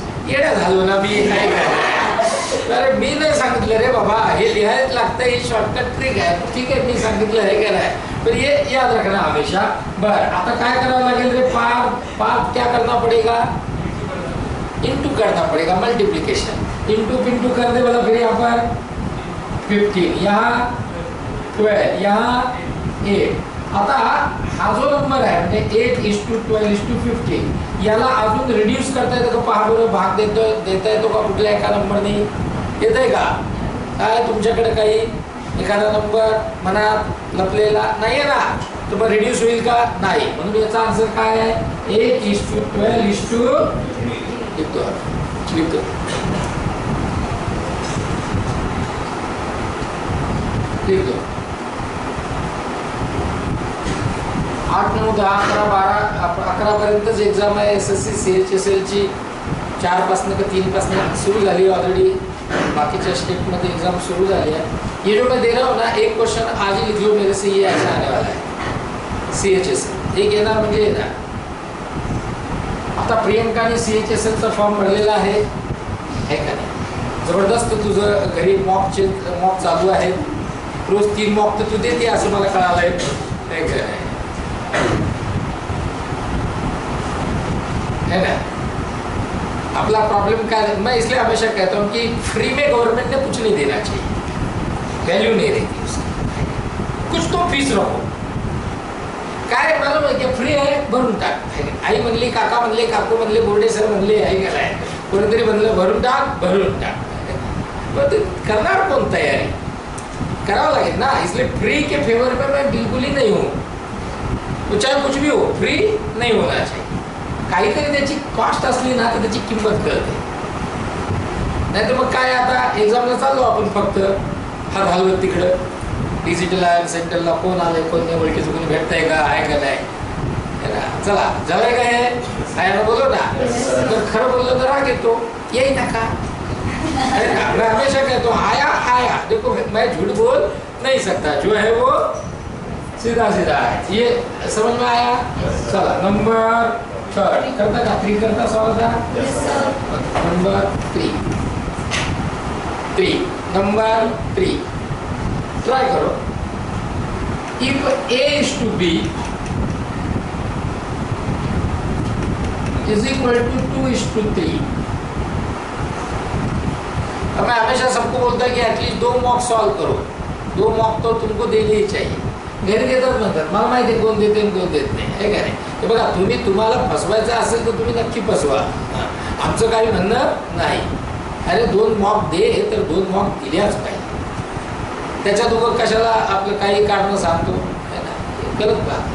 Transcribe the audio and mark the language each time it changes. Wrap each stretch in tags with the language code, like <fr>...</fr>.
<mr>येडा झालो ना मी, काय काय? अरे मी नाही सांगितलं रे बाबा, हे लिहायला लागतं, ही शॉर्टकट ट्रिक आहे. ठीक आहे, मी सांगितलं हे केलंय,</mr> <hi>पर ये याद रखना हमेशा.</hi> <mr>बर, आता काय करावं लागेल रे?</mr> <hi>पार्ट क्या करना पड़ेगा? इंटू करना पड़ेगा, मल्टीप्लीकेशन. इंटू पिंटू कर दे बोला, फिर यहाँ पर 15, यहाँ 12, यहाँ 8.</hi> <mr>आता हा जो नंबर आहे म्हणजे 8:12:15, याला अजून रिड्यूस करता येतं का? पहा बरं, भाग देता येतो का कुठल्या एका नंबरने? येतंय का? काय तुमच्याकडे काही एखादा नंबर मनात लपलेला नाहीये ना? तर मग रिड्यूस होईल का? नाही. म्हणून याचा आन्सर काय आहे? 8:12:15. लिखतो. 8, 9, 10, 11, 12, 11 पर्यंतच एक्झाम आहे. SSC CHSL ची 4 पासून का 3 पासून सुरू झाली ऑलरेडी. बाकीच्या स्टेटमध्ये एग्जाम शुरू झाली है.</mr> <hi>ये जो मैं दे रहा हूँ ना, एक क्वेश्चन आज ही लिख लो मेरे से, ये ऐसा आने वाला है.</hi> <mr>CHSL एक येणार म्हणजे येणार. आता प्रियंकाने CHSL चा फॉर्म भरलेला आहे का नाही? जबरदस्त. तुझं घरी मॉक चालू आहे. रोज 3 मॉक तर तू देते असं मला कळालंय.</mr> <hi>है ना? अपना प्रॉब्लम क्या है? मैं इसलिए हमेशा कहता हूँ कि फ्री में गवर्नमेंट ने कुछ नहीं देना चाहिए, वैल्यू नहीं रहती उसकी. कुछ तो फीस रखो.</hi> <mr>काय मालूम आहे की फ्री आहे, भरून टाक. आई म्हणली, काका म्हणले, काकू म्हणले, बोर्डे सर म्हणले, आई गेलाय, कोणीतरी म्हणलं भरून टाक. पण ते करणार कोण? तयारी करावं लागेल ना.</mr> <hi>इसलिए फ्री के फेवर में मैं बिल्कुल ही नहीं हूँ. तो चाहे कुछ भी हो, फ्री नहीं होना चाहिए.</hi> <mr>काहीतरी त्याची कॉस्ट असली ना तर त्याची किंमत कळते. नाही तर मग काय, आता एक्झामला चाललो आपण फक्त हात हलवत तिकडं. डिजिटल आयन सेंटरला कोण आले, कोण नाही, ओळखी चुकून भेटतंय का, आहे का नाही, है ना? चला झालंय का हे? आहे ना? बोलो ना. तर खरं बोललो तर राग येतो, येई नका.</mr> <hi>मैं हमेशा कहता हूँ आया. देखो मैं झूठ बोल नहीं सकता, जो है वो सीधा है. ये समझ में आया?</hi> <mr>चला नंबर 3 करता का?</mr> <hi>3 करता सवाल था. नंबर 3 नंबर 3 ट्राई करो.</hi> <en>If A is to B is equal to 2:3.</en> <hi>अब मैं हमेशा सबको बोलता है कि एटलीस्ट 2 मॉक सॉल्व करो. 2 मॉक तो तुमको देने ही चाहिए.</hi> <mr>घरी देतात म्हणतात, मला माहिती आहे कोण देते आणि कोण देत नाही, आहे का नाही? हे बघा, तुम्हाला फसवायचं असेल तर तुम्ही नक्की फसवा. आमचं काही म्हणणं नाही. अरे 2 मॉक दे तर 2 मॉक दिल्याच पाहिजे. त्याच्यात उगं कशाला आपलं काही काढणं सांगतो, है ना? करत का?</mr>